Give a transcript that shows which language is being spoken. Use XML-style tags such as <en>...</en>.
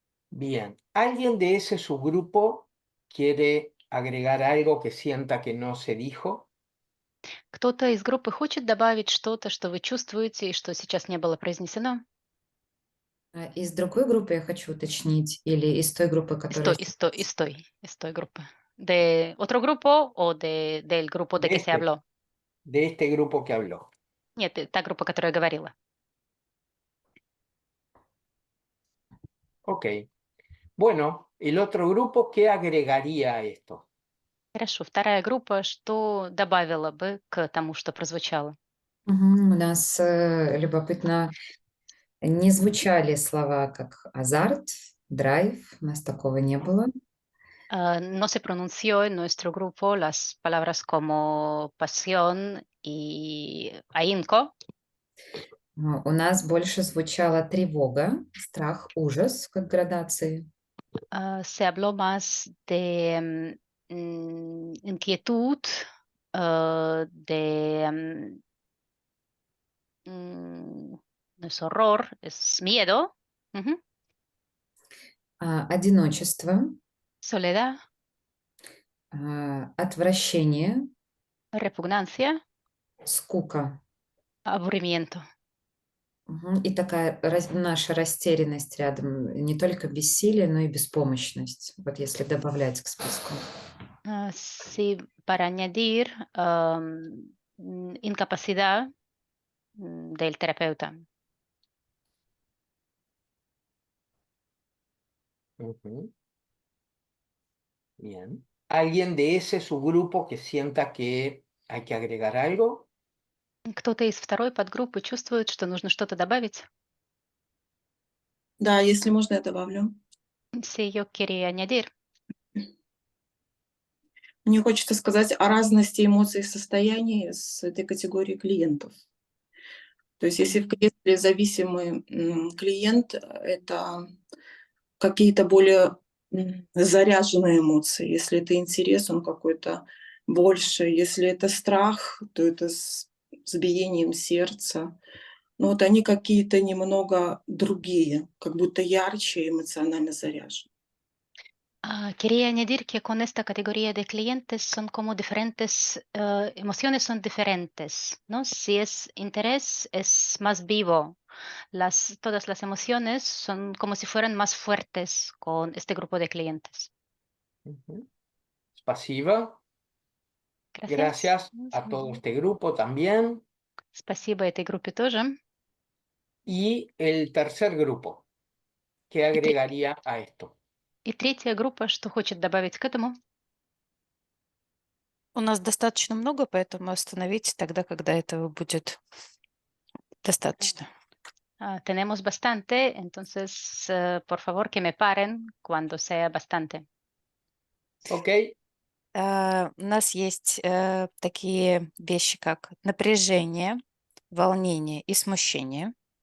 <es>Bien, ¿alguien de ese subgrupo quiere agregar algo que sienta que no se dijo?</es> <ru>Кто-то из группы хочет добавить что-то, что вы чувствуете и что сейчас не было произнесено? Из другой группы я хочу уточнить, или из той группы, которая... Из той группы.</ru> <es>¿De otro grupo o del grupo de que se habló? De este grupo que habló.</es> <ru>Нет, та группа, которая говорила. Ok.</ru> <es>Bueno, el otro grupo, ¿qué agregaría a esto?</es> <ru>Хорошо, вторая группа, что добавила бы к тому, что прозвучало? У нас любопытно, не звучали слова как азарт, драйв, у нас такого не было.</ru> <es>No se pronunció en nuestro grupo las palabras como pasión y ahínco.</es> <ru>У нас больше звучала тревога, страх, ужас, как градации.</ru> <es>Se habló más de inquietud, de no es horror, es miedo,</es> <ru>Одиночество,</ru> <es>soledad,</es> <ru>отвращение,</ru> <es>repugnancia,</es> <ru>скука.</ru> <es>aburrimiento.</es> <ru>И такая наша растерянность рядом, не только бессилие, но и беспомощность, вот если добавлять к списку.</ru> <es>Sí, para añadir incapacidad del terapeuta. Ujú. Bien. ¿Alguien de ese subgrupo que sienta que hay que agregar algo?</es> <ru>Кто-то из второй подгруппы чувствует, что нужно что-то добавить? Да, если можно, я добавлю.</ru> <es>Sí, yo quería añadir.</es> <ru>Мне хочется сказать о разности эмоций и состояний с этой категорией клиентов. То есть если зависимый клиент, это какие-то более заряженные эмоции. Если это интерес, он какой-то больше. Если это страх, то это с биением сердца. Но вот они какие-то немного другие, как будто ярче и эмоционально заряжены.</ru> <es>Quería añadir que con esta categoría de clientes son como diferentes, emociones son diferentes, ¿no? Si es interés, es más vivo. Todas las emociones son como si fueran más fuertes con este grupo de clientes. Ujú.</es> <ru>Спасибо.</ru> <es>Gracias. Gracias a todo este grupo también.</es> <ru>Спасибо этой группе тоже.</ru> <es>Y el tercer grupo, ¿qué agregaría a esto?</es> <ru>И третья группа, что хочет добавить к этому? У нас достаточно много, поэтому остановитесь тогда, когда этого будет достаточно.</ru> <es>Tenemos bastante, entonces, por favor, que me paren cuando sea bastante. Ok,</es> <ru>У нас есть такие вещи, как напряжение, волнение и смущение.</ru>